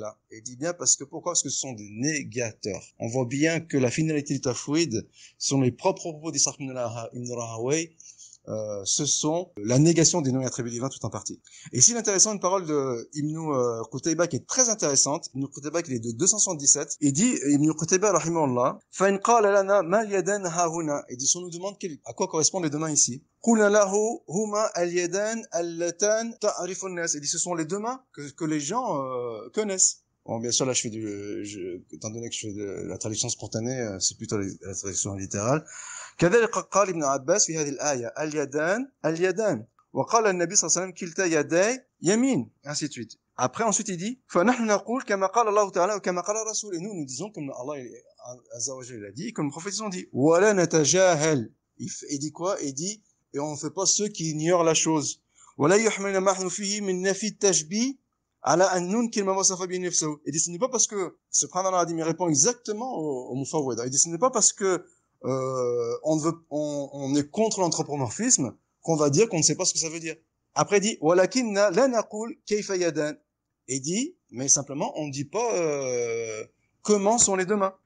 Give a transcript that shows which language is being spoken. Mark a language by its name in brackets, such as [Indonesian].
[French] Et dit bien pourquoi? Parce que ce sont des négateurs. On voit bien que la finalité du tafwid sont les propres propos d'Ishaq ibn Rahawayh. Ce sont la négation des noms attribués divins tout en partie. Et ici, l'intéressant, une parole de Ibn Qutayba qui est très intéressante. Ibn Qutayba qui est de 277. Il dit, [Arabic] Ibn Qutayba, rahimahullah, فَإِنْ قَالَ لَنَا مَا الْيَدَانِ هَا هُنَا. [French] Il dit, si on nous demande à quoi correspondent les deux mains ici. [Arabic] قُلْنَا لَهُ هُمَا الْيَدَانِ اللَّتَانِ تَعْرِفُ النَّاسِ. [French] Il dit, ce sont les deux mains que les gens connaissent. Bon, bien sûr, là, étant donné que je fais de la traduction spontanée, c'est plutôt la traduction littérale. [Arabic] كذلك قال ابن عباس في هذه الآية اليدان وقال النبي صلى الله عليه وسلم كلتا يداي يمين [French] ainsi de suite. Après ensuite il dit [Arabic] فنحن نقول كما قال الله تعالى وكما قال الرسول. [French] Et nous disons comme Allah Azza wa Jalla dit, comme le prophète ont dit [Arabic] ولا نتجاهل. [French] Il dit quoi? Il dit et on ne fait pas ceux qui ignorent la chose. [Arabic] ولا يحمل ما نحن فيه من نفي التشبيه على أن ننكر ما وصف به نفسه. [French] Il dit ce n'est pas parce que subhanallah a dit mais répond exactement au mufawwid. Il dit ce n'est pas parce que on est contre l'anthropomorphisme qu'on va dire qu'on ne sait pas ce que ça veut dire. Après il dit [Arabic] walakinna la naqul kayfa yadan. [French] Et dit mais simplement on ne dit pas comment sont les deux mains.